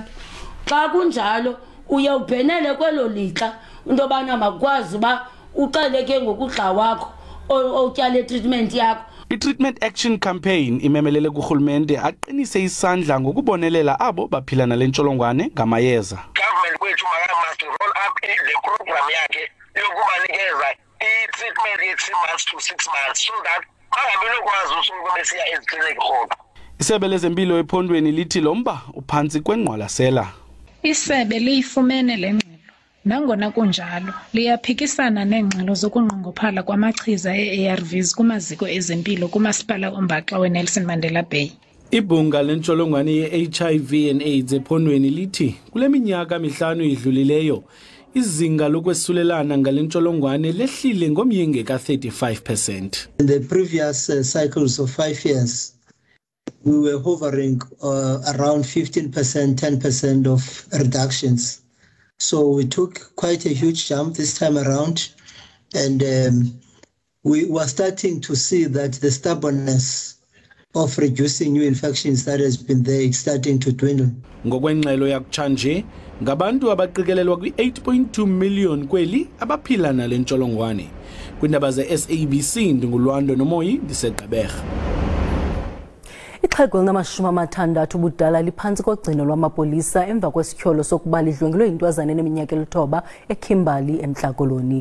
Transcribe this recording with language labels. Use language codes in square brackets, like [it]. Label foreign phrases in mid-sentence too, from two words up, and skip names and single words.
[xh] Xa kunjalo uye ubhenele kwelo lixa into yobana makwazi uba uqaleke ngokudla wakho otyale treatment yakho. I-Treatment Action Campaign imemelele kurhulumente aqinise isandla ngokubonelela abo baphila nale ntsholongwane ngamayeza. [en] Government kwethu must roll up the program [xh] yakhe yokubanikeza [en] i-treatment ye-3 months to 6 months so that [xh] bangabi nokwazi usuku besiya ezikliniki rhoqo. Isebe lezempilo ephondweni lithi lo mba uphantsi kwengqwalasela. Isebe liyifumene le ngxelo. Nangona kunjalo liyaphikisana neengxelo zokunqongophala kwamachiza e-ARVs kumaziko ezempilo kumasipala ombaxa weNelson Mandela Bay. Ibhunga lentsholongwane ye-HIV and AIDS ephondweni lithi kule minyaka 5 idlulileyo izinga lokwesulelana ngale ntsholongwane lehlile ngomyinge ka-35%. [en] In the previous cycles of 5 years we were hovering around 15%, 10% of reductions. So we took quite a huge jump this time around, and we were starting to see that the stubbornness of reducing new infections that has been there is starting to dwindle. [xh] Ngokwengxelo yakutshanje ngabantu abaqikelelwa kwi-8.2 million kweli abaphila nale ntsholongwane. Kwindaba ze-SABC ndingulwando nomoyi ndiseGqeberha. Ixhego elinama-60 ubudala liphantsi kogcino lwamapolisa emva kwesityholo sokuba lidlwengelwe yintwazana eneminyaka 9 eKimberley eMntla Koloni.